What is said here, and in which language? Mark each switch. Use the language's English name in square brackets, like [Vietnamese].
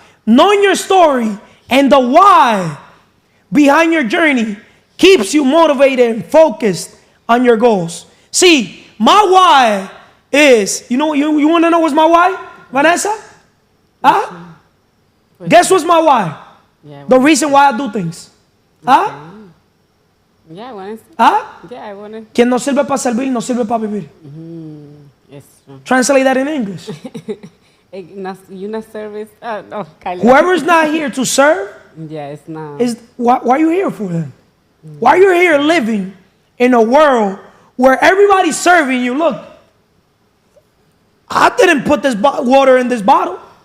[English] Knowing your story and the why behind your journey keeps you motivated and focused on your goals. See, my why is, you want to know what's my why, Vanessa? Huh? Guess what's my why? Yeah, The reason why I do things. Huh? yeah, I want to. Huh? Yeah, I want to. [Spanish] Quien no sirve para servir, no sirve para vivir. [English] It's true. Translate that in English. You not service. No, Kylie. Whoever's not here to serve, Yeah, it's not. is why are you here for then? Why are you here living in a world where everybody's serving you? Look, I didn't put this water in this bottle.